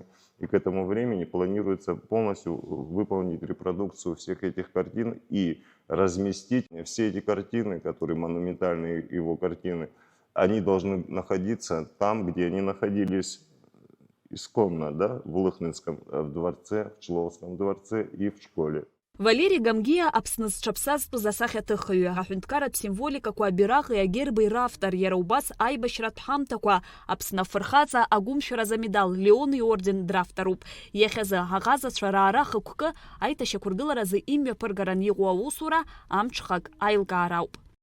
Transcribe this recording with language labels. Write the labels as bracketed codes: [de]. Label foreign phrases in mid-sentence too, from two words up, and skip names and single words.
[ru] И к этому времени планируется полностью выполнить репродукцию всех этих картин и разместить все эти картины, которые монументальные его картины, они должны находиться там, где они находились исконно, да, в Лыхнинском дворце, в Чловском дворце и в школе. [ab] Валери Гамгиа Аԥсны зҽаԥсазтәыз асахьаҭыхҩы, аҳәынҭқарратә символикақәа, абираҟи агерби равтор, иара убас аибашьратә ҳамҭақәа, Аԥсны афырхаҵа агәымшәаразы амедал, Леон иорден дравторуп. Иахьазы аҟазацәа раара хықәкы аиҭашьақәыргыларазы имҩаԥыргаран иҟоу аусура амҽхак аилкаара ауп.